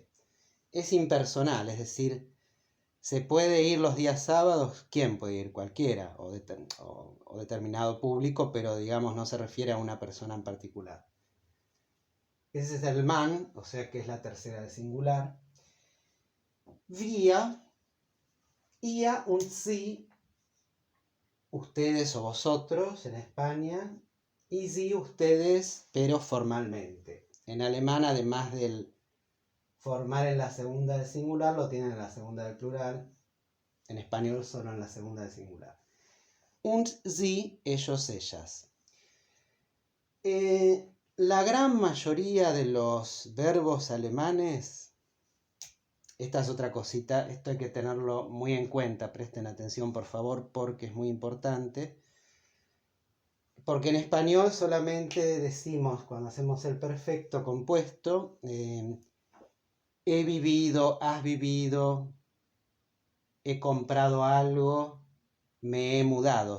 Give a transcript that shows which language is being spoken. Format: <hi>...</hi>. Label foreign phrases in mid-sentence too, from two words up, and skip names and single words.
<es>Es impersonal, es decir, se puede ir los días sábados, ¿quién puede ir? Cualquiera, o determinado público, pero digamos no se refiere a una persona en particular. Ese es el man, o sea que es la tercera de singular.</es> <de>Wir, ihr und sie,</de> <es>ustedes o vosotros en España, y sie, ustedes, pero formalmente. En alemán, además del formal en la segunda del singular, lo tienen en la segunda del plural. En español solo en la segunda del singular.</es> <de>Und sie,</de> <es>ellos, ellas. La gran mayoría de los verbos alemanes, esta es otra cosita, esto hay que tenerlo muy en cuenta, presten atención por favor porque es muy importante. Porque en español solamente decimos, cuando hacemos el perfecto compuesto, he vivido, has vivido, he comprado algo, me he mudado.</es>